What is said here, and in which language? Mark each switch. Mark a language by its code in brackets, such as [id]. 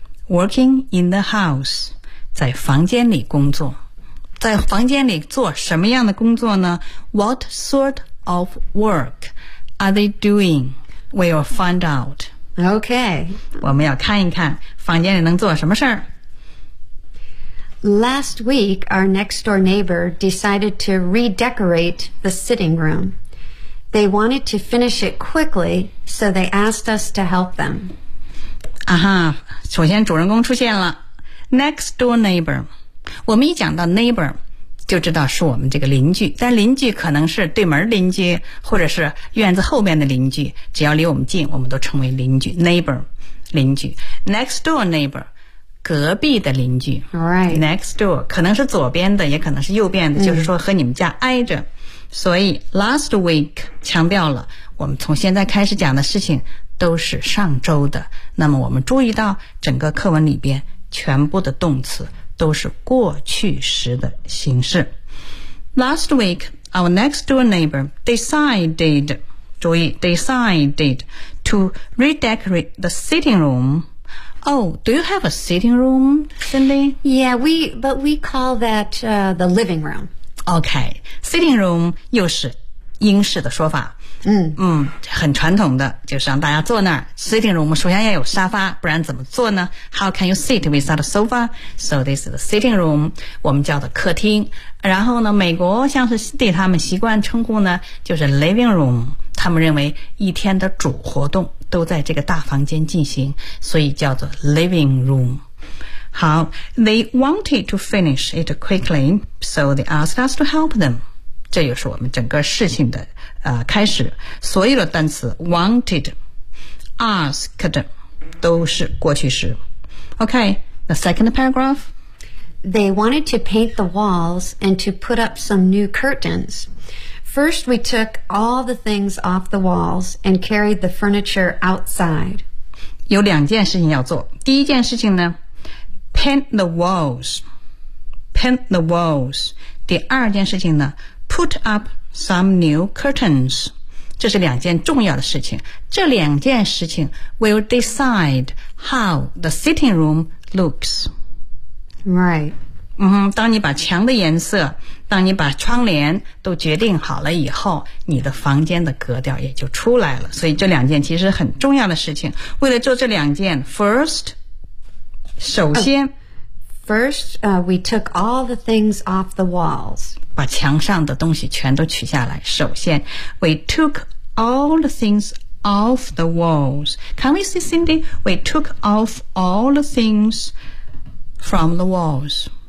[en] Working in the house. [zh] 在房间里工作。在房间里做什么样的工作呢？ [en] What sort of work? Are they doing? We'll find out. Okay. [zh] 我们要看一看房间里能做什么事儿。 [en] Last week, our next door neighbor decided to redecorate the sitting room. They wanted to finish it quickly, so they asked us to help them. [zh] 啊哈，首先主人公出现了。 [en] Next door neighbor. [zh] 我们一讲到 neighbor,就知道是我们这个邻居，但邻居可能是对门邻居，或者是院子后面的邻居，只要离我们近，我们都称为邻居 neighbor， 邻居 next door neighbor， 隔壁的邻居 [en] right [zh] next door， 可能是左边的，也可能是右边的，就是说和你们家挨着。所以 last week 强调了，我们从现在开始讲的事情都是上周的。那么我们注意到整个课文里边全部的动词。都是过去时的形式。 [en] Last week, our next door neighbor decided, 注意 decided to redecorate the sitting room. Oh, do you have a sitting room, Cindy? Yeah, we call that, the living room. [zh] Okay, sitting room 又是英式的说法。很传统的，就是让大家坐那儿。 [en] Sitting room [zh] 首先要有沙发，不然怎么坐呢？ [en] How can you sit without a sofa? So this is the sitting room, [zh] 我们叫的客厅。然后呢，美国像是对他们习惯称呼呢，就是 living room。他们认为一天的主活动都在这个大房间进行，所以叫做 living room。 [en] 好， They wanted to finish it quickly, so they asked us to help them。 [zh] 这就是我们整个事情的开始。所有的单词 wanted, asked 都是过去时。 [en] OK, the second paragraph. They wanted to paint the walls and to put up some new curtains. First, we took all the things off the walls and carried the furniture outside. [zh] 有两件事情要做。第一件事情呢， [en] paint the walls. Paint the walls. [zh] 第二件事情呢， [en] put up some new curtains. [zh] 这是两件重要的事情。这两件事情 [en] will decide how the sitting room looks. Right. [zh] 嗯哼，当你把墙的颜色，当你把窗帘都决定好了以后，你的房间的格调也就出来了。所以这两件其实很重要的事情。为了做这两件 ，first， 首先。Oh. [en] First, we took all the things off the walls. [zh] 把墙上的东西全都取下来。 [en] 首先 we took all the things off the walls. Can we see, Cindy? We took off all the things from the walls.